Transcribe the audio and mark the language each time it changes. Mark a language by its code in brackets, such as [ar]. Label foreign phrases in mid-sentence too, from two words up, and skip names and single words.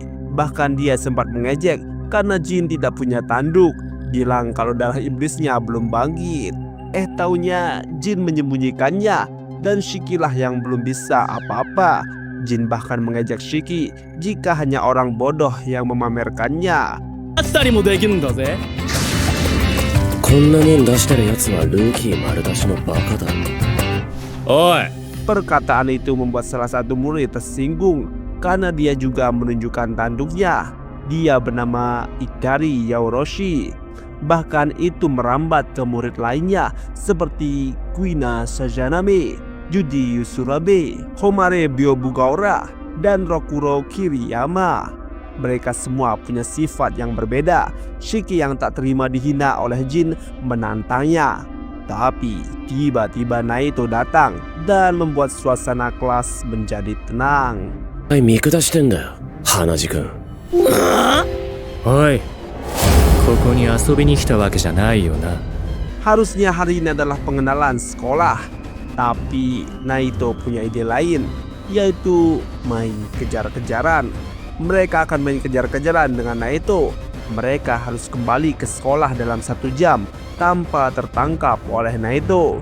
[id] Bahkan dia sempat mengejek karena Jin tidak punya tanduk. Bilang kalau darah iblisnya belum bangkit. Taunya Jin menyembunyikannya dan Shiki lah yang belum bisa apa-apa. Jin bahkan mengejek Shiki jika hanya orang bodoh yang memamerkannya. [ja] こんなもん出してるやつはルーキー丸出しのバカだ。おい。 [id] Perkataan itu membuat salah satu murid tersinggung karena dia juga menunjukkan tanduknya. Dia bernama Ikari Yaoroshi. Bahkan itu merambat ke murid lainnya seperti Kuina Sajaname, Juji Yusurabe, Homare Byobugaora, dan Rokuro Kiriyama. Mereka semua punya sifat yang berbeda. Shiki yang tak terima dihina oleh Jin menantangnya. Tapi tiba-tiba Naito datang dan membuat suasana kelas menjadi tenang. [ja] はい、見下してんだよ、花地君。おい。ここに遊びに来たわけじゃないよな。 [id] Harusnya hari ini adalah pengenalan sekolah. Tapi Naito punya ide lain, yaitu main kejar-kejaran. Mereka akan main kejar-kejaran dengan Naito. Mereka harus kembali ke sekolah dalam 1 jam tanpa tertangkap oleh Naito.